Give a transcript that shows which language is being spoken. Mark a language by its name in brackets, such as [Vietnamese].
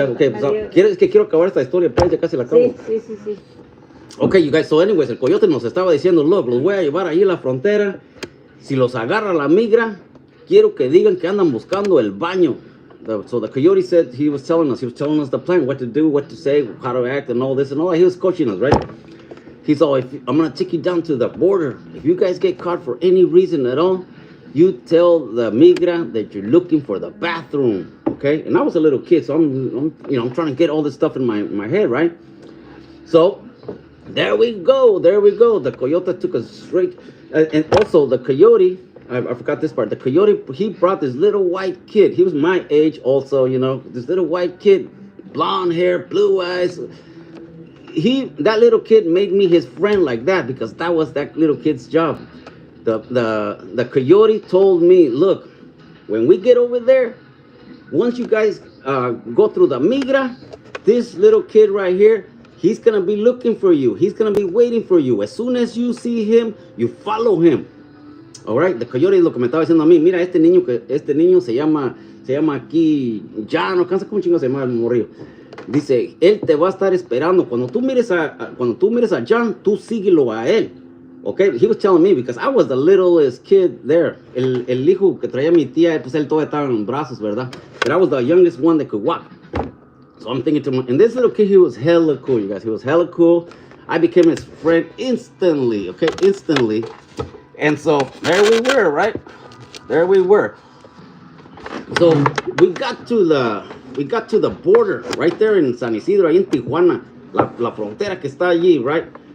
[Spanish] Pues, quiero acabar esta historia, pues ya casi la acabo. Sí. [English] Okay, you guys. So, anyways, [Spanish] el coyote nos estaba diciendo, [English] look, [Spanish] los voy a llevar allí a la frontera. Si los agarra la migra, quiero que digan que andan buscando el baño. [English] So the coyote said he was telling us the plan, what to do, what to say, how to act, and all this and all that. He was coaching us, right? He's all, I'm gonna take you down to the border. If you guys get caught for any reason at all, you tell the migra that you're looking for the bathroom, okay? And I was a little kid, so I'm trying to get all this stuff in my head, right? So there we go. The coyote took us straight, and also the coyote. I forgot this part. The coyote, he brought this little white kid. He was my age also, you know, this little white kid, blonde hair, blue eyes. That little kid made me his friend like that because that was that little kid's job. The coyote told me, look, when we get over there, once you guys go through the migra, this little kid right here, he's gonna be looking for you. He's gonna be waiting for you. As soon as you see him, you follow him. All right, the coyote [Spanish] lo que me estaba diciendo a mí, mira, este niño se llama aquí Jan, no cansa cómo chingo se llama el morrillo. Dice, él te va a estar esperando. Cuando tú mires a Jan, tú síguelo a él. [English] Okay, he was telling me because I was the littlest kid there. [Spanish] El hijo que traía mi tía, pues él todavía estaba en brazos, ¿verdad? [English] But I was the youngest one that could walk. So I'm thinking to him, and this little kid, he was hella cool, you guys. He was hella cool. I became his friend instantly, okay? Instantly. And so there we were, right? There we were. So we got to the border right there in San Isidro, [Spanish] ahí en Tijuana, la frontera que está allí, [English] right?